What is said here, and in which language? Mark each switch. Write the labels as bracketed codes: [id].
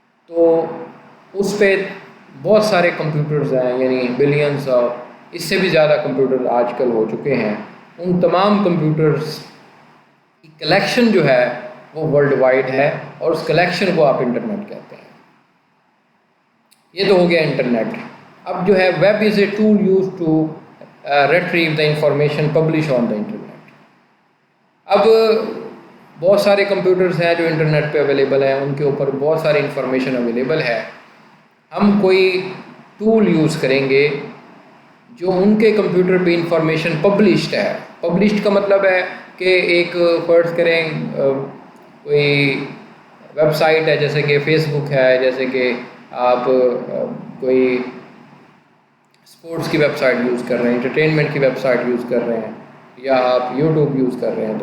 [ur] تو اس پہ بہت سارے کمپیوٹرز ہیں, یعنی بلینز اور اس سے بھی زیادہ کمپیوٹر آج کل ہو چکے ہیں. ان تمام کمپیوٹرز کی کلیکشن جو ہے وہ ورلڈ وائڈ ہے اور اس کلیکشن کو آپ انٹرنیٹ کہتے ہیں. یہ تو ہو گیا انٹرنیٹ. اب جو ہے [en] Web is a tool use to retrieve the information publish on the internet. [ur] اب بہت سارے کمپیوٹرز ہیں جو انٹرنیٹ پہ اویلیبل ہیں, ان کے اوپر بہت ساری انفارمیشن اویلیبل ہے. ہم کوئی ٹول یوز کریں گے جو ان کے کمپیوٹر پہ انفارمیشن پبلشڈ ہے. پبلشڈ کا مطلب ہے کہ ایک فرض کریں کوئی ویب سائٹ ہے جیسے کہ فیس بک ہے, جیسے کہ آپ کوئی اسپورٹس کی ویب سائٹ یوز کر رہے ہیں, انٹرٹینمنٹ کی ویب سائٹ یوز کر رہے ہیں, یا آپ یوٹیوب یوز کر رہے ہیں.